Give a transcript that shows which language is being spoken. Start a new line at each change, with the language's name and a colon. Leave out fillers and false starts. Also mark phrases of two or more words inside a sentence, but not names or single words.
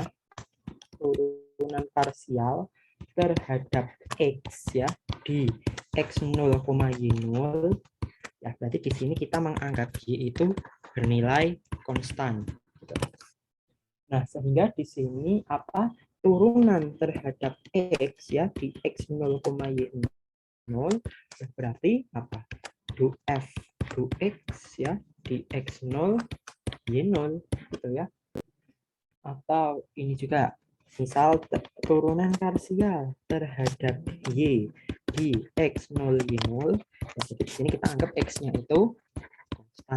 Indonesian: Turunan parsial terhadap X ya di X0, Y0 ya, berarti di sini kita menganggap Y itu bernilai konstan. Nah, sehingga di sini apa turunan terhadap X ya di X0, Y0 berarti apa? Du F du X ya di X0 Y0 gitu ya. Atau ini juga, misal turunan parsial terhadap Y di X0 Y0. Jadi di sini kita anggap X-nya itu konstan.